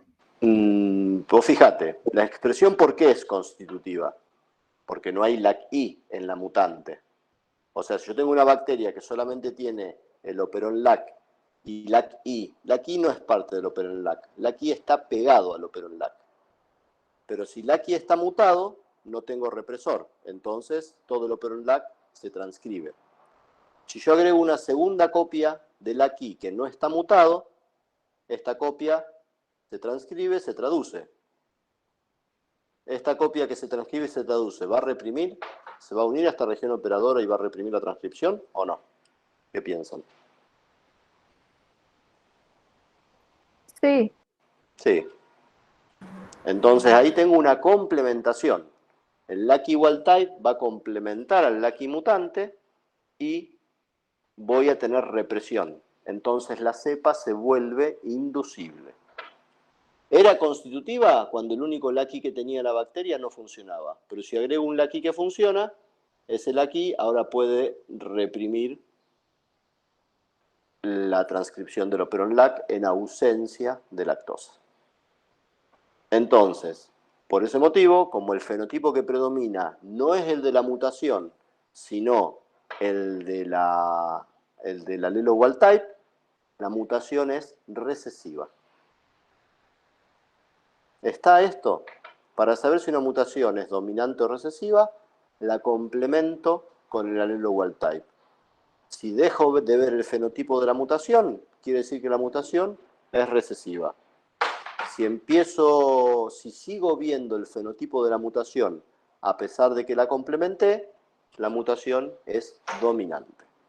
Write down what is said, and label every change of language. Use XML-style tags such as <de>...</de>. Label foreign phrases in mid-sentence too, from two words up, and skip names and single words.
<es>Vos fíjate, la expresión ¿por qué es constitutiva? Porque no hay LAC-I en la mutante. O sea, si yo tengo una bacteria que solamente tiene el operón LAC y LAC-I, LAC-I no es parte del operón LAC, LAC-I está pegado al operón LAC. Pero si LAC-I está mutado, no tengo represor, entonces todo el operón LAC se transcribe. Si yo agrego una segunda copia de LAC-I que no está mutado, esta copia se transcribe, se traduce. Esta copia que se transcribe y se traduce, ¿va a reprimir? ¿Se va a unir a esta región operadora y va a reprimir la transcripción o no? ¿Qué piensan? Sí. Sí. Entonces ahí tengo una complementación. El LAC-I</es> <en>wild type</en> <es>va a complementar al LAC-I mutante y voy a tener represión. Entonces la cepa se vuelve inducible. Era constitutiva cuando el único LAC-I que tenía la bacteria no funcionaba. Pero si agrego un LAC-I que funciona, ese LAC-I ahora puede reprimir la transcripción del operón LAC en ausencia de lactosa. Entonces, por ese motivo, como el fenotipo que predomina no es el de la mutación, sino el del alelo</es> <en>wild type,</en> <es>la mutación es recesiva. ¿Está esto? Para saber si una mutación es dominante o recesiva, la complemento con el alelo</es> <en>wild type.</en> <es>Si dejo de ver el fenotipo de la mutación, quiere decir que la mutación es recesiva. Si sigo viendo el fenotipo de la mutación a pesar de que la complementé, la mutación es dominante.</es>